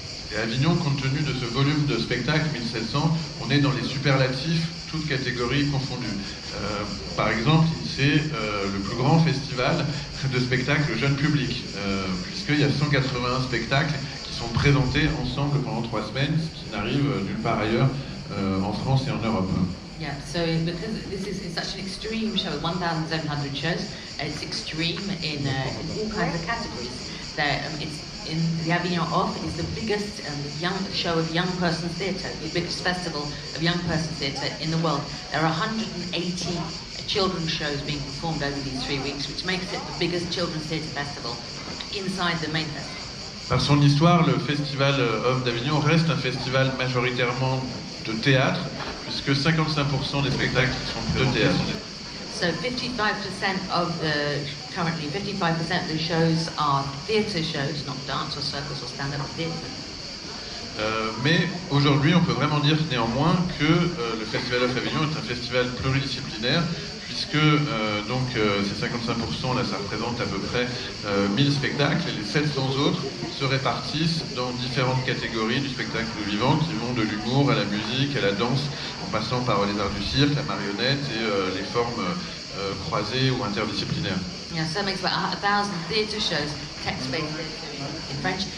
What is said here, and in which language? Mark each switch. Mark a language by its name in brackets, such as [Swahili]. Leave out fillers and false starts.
[French] Et à Avignon, compte tenu de ce volume de spectacles, 1700, on est dans les superlatifs toutes catégories confondues. Par exemple, c'est le plus grand festival de spectacles jeune public, puisqu'il y a 181 spectacles qui sont présentés ensemble pendant 3 semaines, ce qui n'arrive nulle part ailleurs en France et en Europe. [English] Yeah, so because this is such an extreme show, 1,700 shows, it's extreme in all kinds of categories. It's in the Avignon Off is the biggest show of young person's theatre, the biggest festival of young person's theatre in the world. There are 180 children's shows being performed over these 3 weeks, which makes it the biggest children's theatre festival inside the main festival. [French] Par son histoire, le Festival Off d'Avignon reste un festival majoritairement de théâtre, puisque 55% des spectacles sont de théâtre. [English] So 55% of currently 55% of the shows are theatre shows, not dance or circus or stand-up theatre. [French] Mais aujourd'hui, on peut vraiment dire néanmoins que le Festival Off Avignon est un festival pluridisciplinaire, puisque ces 55%, là, ça représente à peu près 1000 spectacles, et les 700 autres se répartissent dans différentes catégories du spectacle vivant, qui vont de l'humour à la musique, à la danse, en passant par les arts du cirque, la marionnette et les formes croisées ou interdisciplinaires. [English] Yeah, so it makes about 1,000 theatre shows, text-based theatre in French.